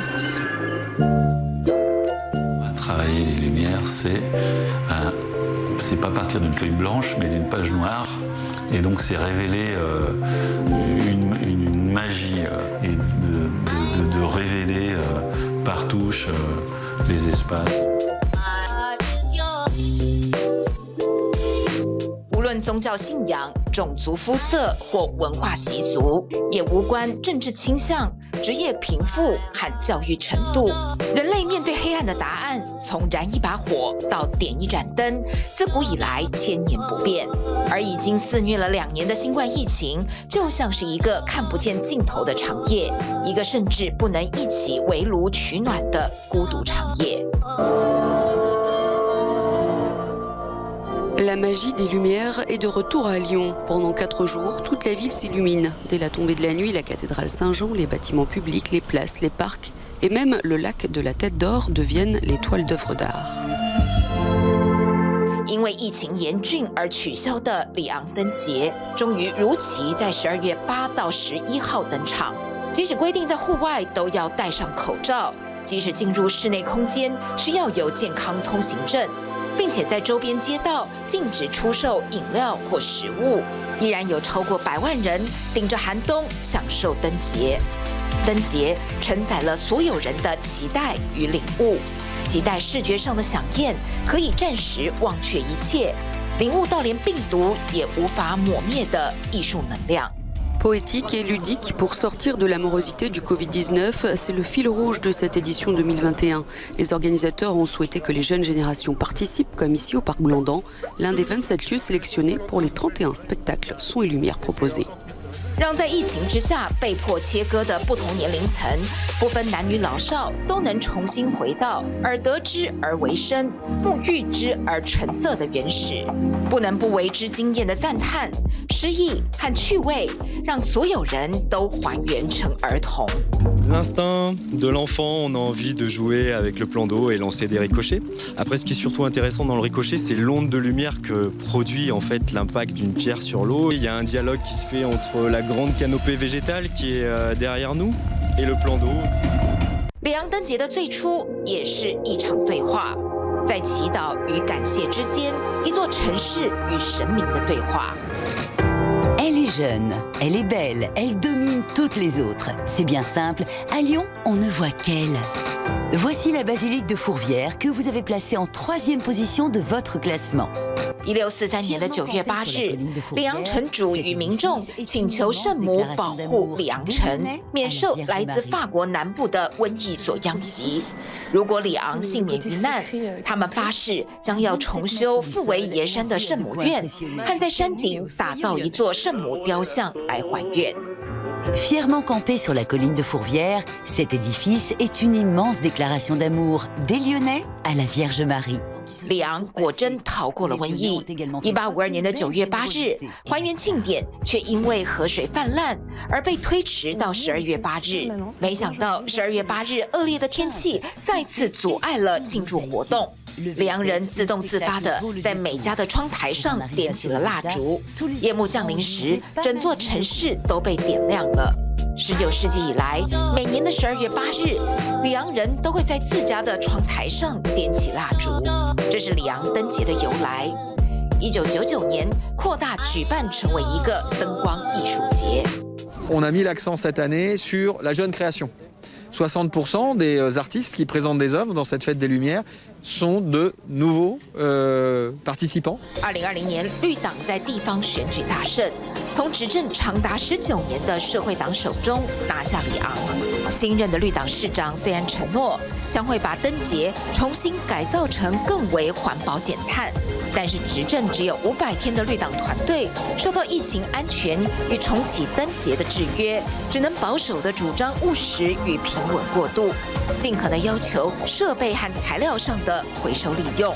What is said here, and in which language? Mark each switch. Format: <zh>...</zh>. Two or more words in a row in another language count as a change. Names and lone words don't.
<fr>Travailler les lumières, c'est pas partir d'une feuille blanche, mais d'une page noire. Et donc c'est révéler une magie et de révéler par touche les espaces.</fr> <zh>无论宗教信仰、种族肤色或文化习俗，也无关政治倾向、职业贫富和教育程度。人类面对黑暗的答案，从燃一把火到点一盏灯，自古以来千年不变。而已经肆虐了2年的新冠疫情，就像是一个看不见尽头的长夜，一个甚至不能一起围炉取暖的孤独长夜。</zh> <fr>La magie des Lumières est de retour à Lyon. Pendant 4 jours, toute la ville s'illumine. Dès la tombée de la nuit, la cathédrale Saint-Jean, les bâtiments publics, les places, les parcs et même le lac de la Tête d'Or deviennent les toiles d'œuvres d'art.</fr> <zh>因为疫情严峻而取消的里昂灯节，终于如期在12月8到11号登场。即使规定在户外都要戴上口罩，即使进入室内空间需要有健康通行证，并且在周边街道禁止出售饮料或食物，依然有超过100万人顶着寒冬享受灯节。灯节承载了所有人的期待与领悟，期待视觉上的飨宴可以暂时忘却一切，领悟到连病毒也无法抹灭的艺术能量。</zh> <fr>Poétique et ludique pour sortir de l'amorosité du Covid-19, c'est le fil rouge de cette édition 2021. Les organisateurs ont souhaité que les jeunes générations participent, comme ici au Parc Blandan, l'un des 27 lieux sélectionnés pour les 31 spectacles son et lumière proposés.</fr> <zh>让在疫情之下被迫切割的不同年龄层，不分男女老少，都能重新回到而得之而为生、沐浴之而成色的原始，不能不为之惊艳的赞叹、诗意和趣味，让所有人都还原成儿童。</zh> <fr>L'instinct de l'enfant, on a envie de jouer avec le plan d'eau et lancer des ricochets. Après, ce qui est surtout intéressant dans le ricochet, c'est l'onde de lumière que produit en fait l'impact d'une pierre sur l'eau. Il y a un dialogue qui se fait entre la grande canopée végétale qui est derrière nous et le plan d'eau.</fr> <zh>里昂灯节的最初也是一场对话，在祈祷与感谢之间，一座城市与神明的对话。</zh> <fr>Elle est jeune, elle est belle, elle domine toutes les autres. C'est bien simple, à Lyon, on ne voit qu'elle. Voici la basilique de Fourvière que vous avez placée en 3e position de votre classement.</fr> <zh>1643 年的9月8日，里昂城主与民众请求圣母保护里昂城，免受来自法国南部的瘟疫所殃及。如果里昂幸免于难，他们发誓将要重修富维耶山的圣母院，和在山顶打造一座圣母雕像来还愿。</zh> <fr>Fièrement campé sur la colline de Fourvière, cet édifice est une immense déclaration d'amour des Lyonnais à la Vierge Marie.</fr> <zh>里昂果真逃过了瘟疫。1852年的9月8日，还原庆典却因为河水泛滥而被推迟到12月8日。没想到12月8日恶劣的天气再次阻碍了庆祝活动。里昂人自动自发地在每家的窗台上点起了蜡烛。夜幕降临时，整座城市都被点亮了。19世纪以来，每年的12月8日，里昂人都会在自家的窗台上点起蜡烛，这是里昂灯节的由来。1999年扩大举办成为一个灯光艺术节。</zh> <fr>On a mis l'accent cette année sur la jeune création. 60% des artistes qui présentent des œuvres dans cette fête des Lumières sont de nouveaux participants.</fr> <zh>2020 年，绿党在地方选举大胜，从执政长达19年的社会党手中拿下里昂。新任的绿党市长虽然承诺将会把灯节重新改造成更为环保减碳，但是执政只有500天的绿党团队受到疫情安全与重启灯节的制约，只能保守地主张务实与平稳过渡，尽可能要求设备和材料上的回收利用。</zh>